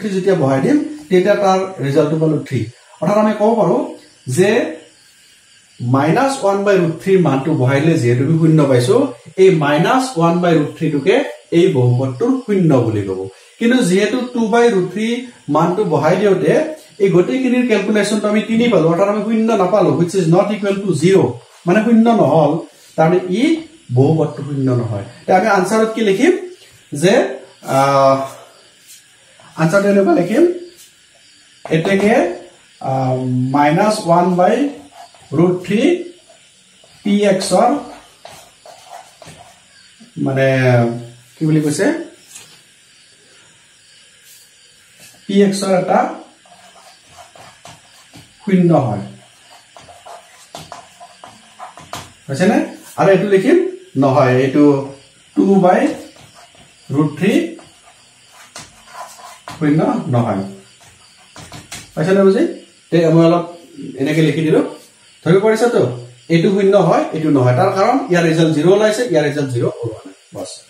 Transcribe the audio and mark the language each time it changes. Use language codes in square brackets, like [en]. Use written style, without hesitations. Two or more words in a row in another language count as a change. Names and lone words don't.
[as] 3 যেতিয়া বহাই দিম তেতিয়া তাৰ ৰিজাল্টটো পালো 3 অৰ্থাৎ আমি কব পাৰো যে [en] -1 by root 3 [as] মানটো বহাইলে যেহেতু আমি শূন্য পাইছো এই [en] -1 by root 3 [as] টোকে এই বহুপদটোৰ শূন্য বুলি কব কিন্তু যেহেতু 2 [en] by root 3 [as] মানটো বহাই দিওতে এই গটেইখিনিৰ ক্যালকুলেশনটো আমি 3 পালো অৰ্থাৎ আমি শূন্য নাপালো [en] which is not equal to 0 [as] মানে শূন্য নহল তাৰমানে ই বহুপদটো শূন্য নহয় তে আমি আনসাৰত কি লিখিম যে আনসাৰ এনেকুৱা লিখিম এটাকে [en] -1 by root 3 [as] px or মানে কি বুলি কৈছে px or এটা শূন্য হয় আছে না আৰু এটো লিখিম নহয় এটো [en] 2 by root 3 [as] শূন্য নহয় আছে না বুজি তে আমি অলপ এনেকে লিখি দিলো ধৰি পৰিছে তো এটো শূন্য হয় এটো নহয় তাৰ কাৰণ ইয়াৰ ৰিজাল্ট 0 ওলাইছে ইয়াৰ ৰিজাল্ট 0 ওলোৱা নাই বস